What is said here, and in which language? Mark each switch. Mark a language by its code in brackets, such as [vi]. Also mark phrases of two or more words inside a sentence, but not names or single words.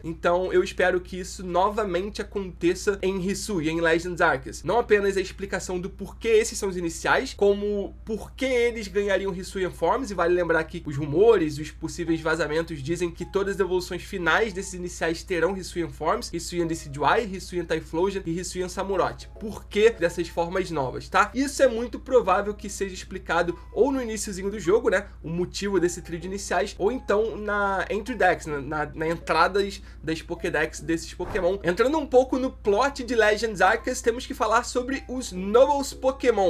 [pt] Então eu espero que isso novamente aconteça em Hisui, em Legends Arceus. Não apenas a explicação do porquê esses são os iniciais, como porquê eles ganhariam [en] Hisuian Forms. [pt] E vale lembrar que os rumores, os possíveis vazamentos dizem que todas as evoluções finais desses iniciais terão [en] Hisuian Forms, [pt] Hisuian Decidueye, Hisuian Typhlosion e Hisuian Samurott. Por que dessas formas novas, tá? Isso é muito provável que seja explicado ou no iniciozinho do jogo, né, o motivo desse trio de iniciais, ou então na [en] Entry Dex, [pt] na entradas das Pokédex desses Pokémon. Entrando um pouco no plot de Legends Arceus, temos que falar sobre os [en] Nobles Pokémon.